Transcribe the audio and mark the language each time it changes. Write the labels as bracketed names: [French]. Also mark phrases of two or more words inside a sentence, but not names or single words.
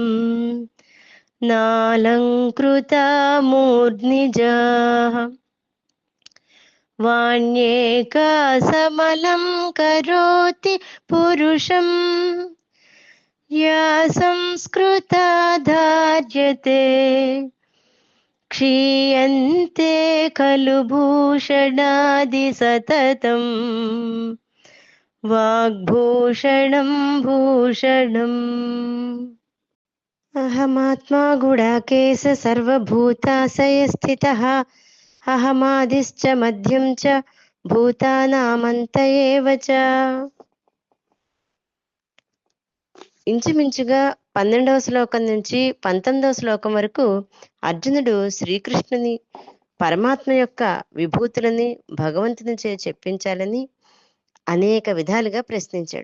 [Sanskrit] नालङ्कृता मूर्ध्निजाः वाण्येका समलं करोति पुरुषम् या संस्कृता धार्यते क्षीयन्ते खलु भूषणादि सततम् वाग्भूषणं भूषणम्। अहमात्मा गुडाकेश सर्वभूताशय स्थितः अहमादिश्च मध्यं च భూతానామంత ఏవ చ. [Telugu] ఇంచుమించుగా 12వ శ్లోకం నుంచి 19వ శ్లోకం వరకు అర్జునుడు శ్రీకృష్ణుని పరమాత్మ యొక్క విభూతులని భగవంతుని చే చెప్పించాలని అనేక విధాలుగా ప్రశ్నించాడు.